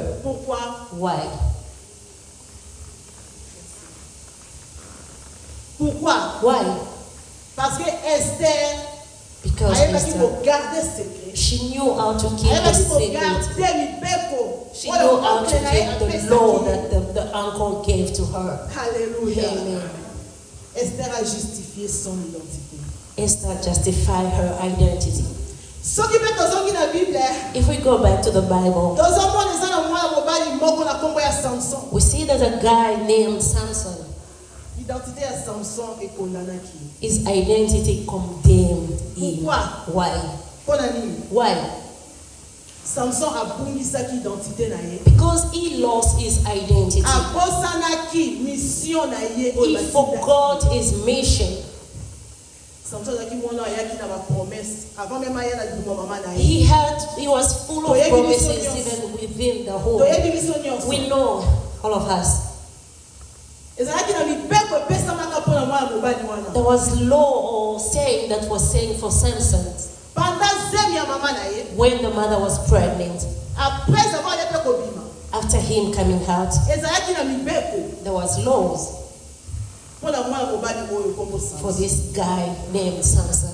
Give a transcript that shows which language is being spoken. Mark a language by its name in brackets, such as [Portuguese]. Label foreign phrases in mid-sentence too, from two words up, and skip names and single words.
[English] Why? Why? Because Esther, she knew how to keep the secret. She knew how to keep the law that the uncle gave to her. Hallelujah. Amen. [French] Esther a justifié son identité. [English] Esther justified her identity. If we go back to the Bible, we see there's a guy named Samson. His identity condemned him. Why? Why? [Lingala] Samson a bungisaki identité na ye. [English] Because he lost his identity. [Lingala] Abosanaki mission na ye. [English] He forgot his mission. [Lingala] Samson zaki mwana ayaki na ba promesse [French] avant même [Lingala] aya na dimo mama na ye. [English] He was full of promises even within the home. We know, all of us. There was law or saying that was saying for Samson. When the mother was pregnant, after him coming out, there was laws for this guy named Samson.